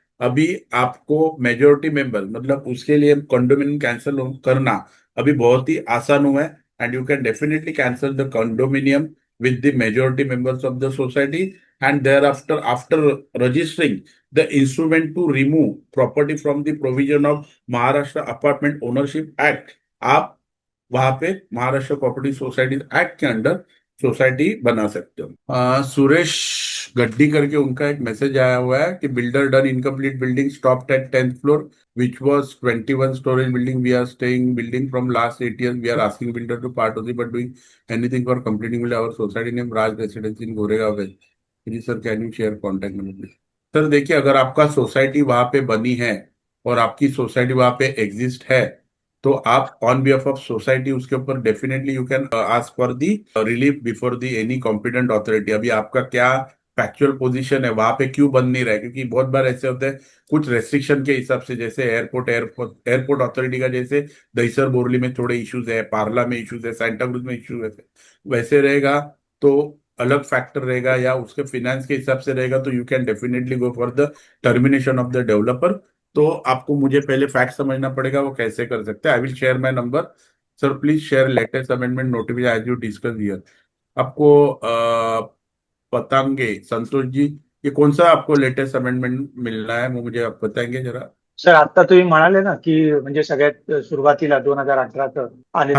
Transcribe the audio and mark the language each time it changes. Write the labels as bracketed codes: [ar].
[hi] अभी आपको majority member मतलब उसके लिए कंडोमिनियम कैंसिल करना अभी बहुत ही आसान हुआ है, [en] and you can definitely cancel the condominium with the majority members of the society, and thereafter after registering the instrument to remove property from the provision of Maharashtra Apartment Ownership Act, [hi] आप वहां पे Maharashtra property society act के under society बना सकते हो। [en] Suresh Gaddi [hi] करके उनका एक मैसेज आया हुआ है कि [en] Builder done incomplete building stopped at 10th floor which was 21 storage building. We are staying building from last 8 years. We are asking builder to part of it, but doing anything for completing with our society name Raj Residence in Goregaon West. Please sir, can you share contact number please? [hi] Sir देखिए, अगर आपका society वहां पे बनी है और आपकी society वहां पे एग्जिस्ट है, तो आप [en] on behalf of society [hi] उसके ऊपर [en] Definitely you can ask for the relief before the any competent authority. [hi] अभी आपका क्या फैक्चुअल पोजीशन है, वहां पे क्यों बन नहीं रहा है, क्योंकि बहुत बार ऐसे होते हैं कुछ रेस्ट्रिक्शन के हिसाब से, जैसे एयरपोर्ट अथॉरिटी का जैसे दहीसर बोरली में थोड़े इश्यूज है, पार्ला में इश्यूज है, सांता क्रूज में इश्यूज है, वैसे रहेगा तो अलग फैक्टर रहेगा, या उसके फिनेंस के हिसाब से रहेगा, तो [en] You can definitely go for the termination of the developer. [hi] तो आपको मुझे पहले फैक्ट समझना पड़ेगा वो कैसे कर सकते हैं। [en] I will share my number. Sir please share latest amendment notification as you discuss here. [hi] आपको बताएंगे संतोष जी, ये कौन सा आपको लेटेस्ट अमेंडमेंट मिलना है, वो मुझे आप बताएंगे जरा। [mr] सर आता तुम्ही म्हणाले ना की म्हणजे सगळ्यात सुरुवातीला 2018 आलेले